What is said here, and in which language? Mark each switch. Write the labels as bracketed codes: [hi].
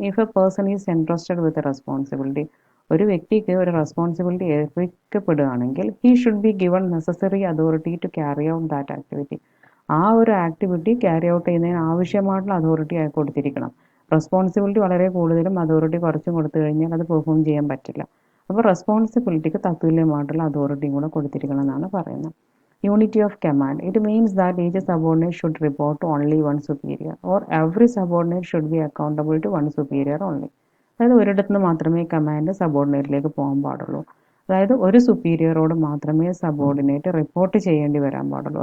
[en] if a person is entrusted with responsibility, [ml] ഒരു വ്യക്തിക്ക് ഒരു responsibility ഏൽപ്പിക്കപ്പെടുകയാണെങ്കിൽ [en] He should be given necessary authority to carry out that activity. [ml] ആ ഒരു activity carry out ചെയ്യുന്നതിന് ആവശ്യമായിട്ടുള്ള authority അയാൾക്ക് കൊടുത്തിരിക്കണം. റെസ്പോൺസിബിലിറ്റി വളരെ കൂടുതലും അതോറിറ്റി കുറച്ചും കൊടുത്തു കഴിഞ്ഞാൽ അത് പെർഫോം ചെയ്യാൻ പറ്റില്ല. അപ്പോൾ റെസ്പോൺസിബിലിറ്റിക്ക് തത്തുല്യമായിട്ടുള്ള അതോറിറ്റിയും കൂടെ കൊടുത്തിരിക്കണം എന്നാണ് പറയുന്നത്. [en] Unity of command. It means that each subordinate should report to only one superior, or every subordinate should be accountable to one superior only. [ml] അതായത് ഒരിടത്ത് നിന്ന് മാത്രമേ കമാൻഡ് സബോർഡിനേറ്റിലേക്ക് പോകാൻ പാടുള്ളൂ. അതായത് ഒരു സുപ്പീരിയറോട് മാത്രമേ സബോർഡിനേറ്റ് റിപ്പോർട്ട് ചെയ്യേണ്ടി വരാൻ പാടുള്ളൂ.